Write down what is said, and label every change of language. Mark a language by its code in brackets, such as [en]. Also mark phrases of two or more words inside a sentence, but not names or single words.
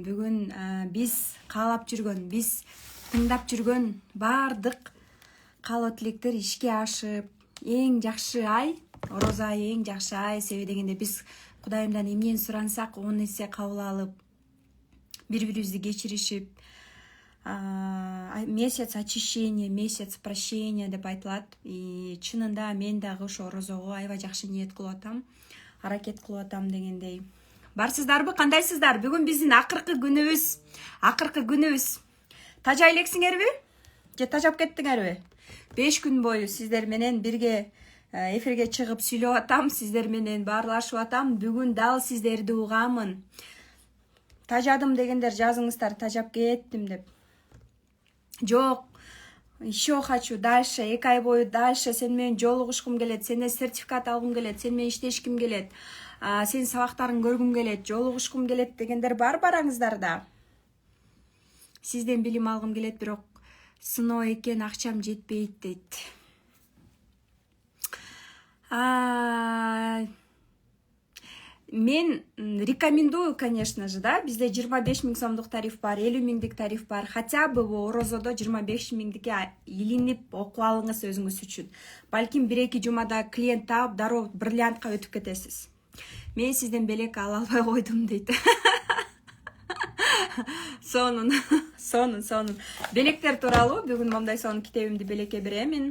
[ky] Бүгүн биз каалап жүргөн, биз тыңдап жүргөн бардык каалоо тилектер ишке ашып, эң жакшы ай, орозо айы эң жакшы ай. Себеби дегенде биз Кудайымдан эмнени сурансак, 10 эсе кабыл алып, бири-бирибизди кечиришип, [ru] месяц очищения, месяц прощения [ky] деп айтылат. И чынында мен дагы ошо орозого аябай жакшы ниет кылып атам, аракет кылып атам дегендей. Барсыздарбы, кандайсыздар? Бүгүн биздин акыркы күнүбүз. Тажа элексиңерби? Же тажап кеттиңерби? 5 күн бою сиздер менен бирге эфирге чыгып сүйлөп атам, сиздер менен баарлашып атам. Бүгүн дал сиздерди угамын. Тажадым дегендер жазыңыздар, тажап кеттим деп. Жок, [ru] еще хочу дальше, [ky] 2 ай бою дальше сен менен жолугушкум келет, сенден сертификат алгым келет, сен менен иштешким келет, сенин сабактарың көргүм келет, жолугушкум келет дегендер бараңыздар да. Сизден билим алгым келет, бирок сыноо экен, акчам жетпейт дейт. Мен [ru] рекомендую, конечно же, [ky] да, бизде 25 000 сомдук тариф бар, 50 000 тариф бар. [ru] Хотя бы [ky] орозодо 25 000 илинип окуп алыңыз өзүңүз үчүн. Балким 1-2 жумада клиент таап, дароо бриллиантка өтүп кетесиз. Мен сизден белек ала албай койдум дейт. Сонун. Белектер тууралуу бүгүн момдай сонун китебимди белекке беремин.